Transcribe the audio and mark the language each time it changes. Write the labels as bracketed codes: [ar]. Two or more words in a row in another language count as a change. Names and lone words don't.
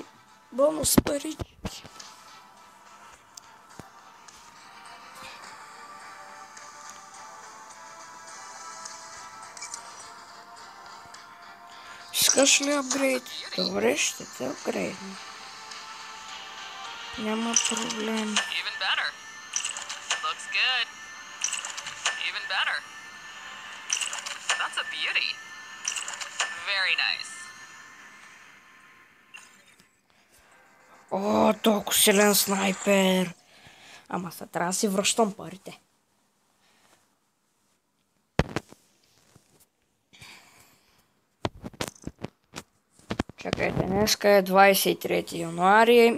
[bg] Бонус парички. Искаш ли апгрейд? Добре, ще те апгрейдна. Няма проблем. [en] Even better. Looks good. Even better. That's a beauty. Very nice. [bg] О, толкова силен снайпер. Ама сега трябва да си връщам парите. Чакайте, днеска е 23 януари.